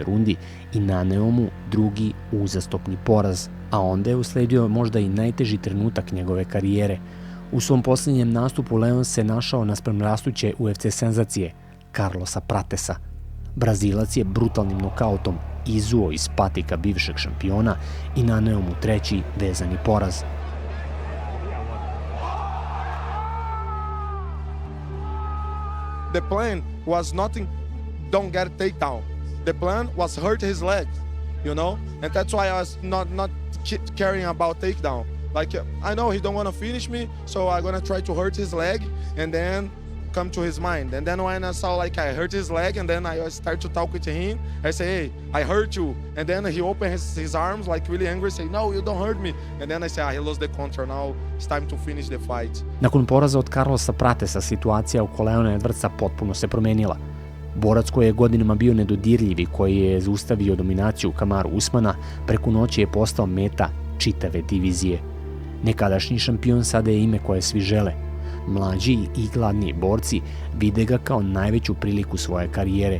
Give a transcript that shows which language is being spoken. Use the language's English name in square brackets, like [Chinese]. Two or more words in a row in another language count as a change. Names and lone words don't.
[Serbian] rundi i naneo mu drugi uzastopni poraz, a onda je usledio možda i najteži trenutak njegove karijere. U svom posljednjem nastupu Leon se našao naspram rastuće UFC senzacije, Carlosa Pratesa. Brazilac je brutalnim nokautom izuo iz patika bivšeg šampiona i naneo mu treći vezani poraz. [English] The plan was nothing, don't get a takedown. The plan was hurt his leg, you know? And that's why I was not caring about takedown. Like, I know he don't want to finish me, so I'm going to try to hurt his leg and then come to his mind. And then when I saw like I hurt his leg and then I start to talk with him, I say, hey, I hurt you. And then he opens his arms like really angry, say, no, you don't hurt me. And then I say, he lost the control, now it's time to finish the fight. [Serbian] Nakon poraza od Carlosa Pratesa, situacija oko Leona Edwardsa potpuno se promenila. Borac koji je godinama bio nedodirljiv i koji je zaustavio dominaciju Kamaru Usmana, preko noći je postao meta čitave divizije. Nekadašnji šampion sada je ime koje svi žele. Mlađi i gladniji borci vide ga kao najveću priliku svoje karijere.